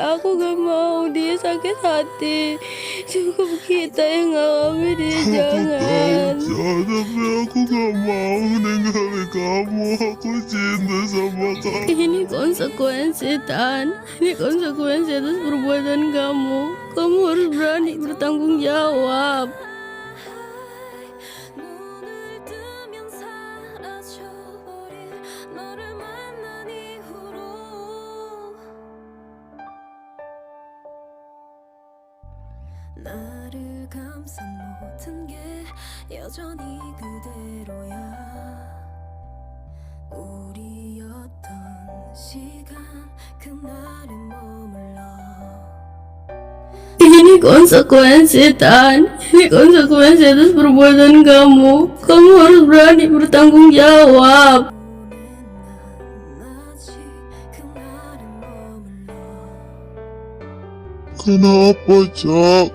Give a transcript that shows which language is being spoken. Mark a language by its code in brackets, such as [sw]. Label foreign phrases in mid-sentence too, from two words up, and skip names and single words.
[id] Aku gak mau dia sakit hati. Cukup kita yang ngalamin dia, jangan. Tapi aku gak mau ninggalin kamu. Aku cinta sama kamu. Ini konsekuensi, Tan. Ini konsekuensi atas perbuatan kamu. Kamu harus berani bertanggung jawab. [ko] 나를 감싼 모든 게 여전히 그대로야. 우리였던 시간 그날에 머물러. [id] Ini konsekuensi, Tan. Ini konsekuensi atas perbuatan kamu. Kamu harus berani bertanggung jawab. Kenapa, Cak?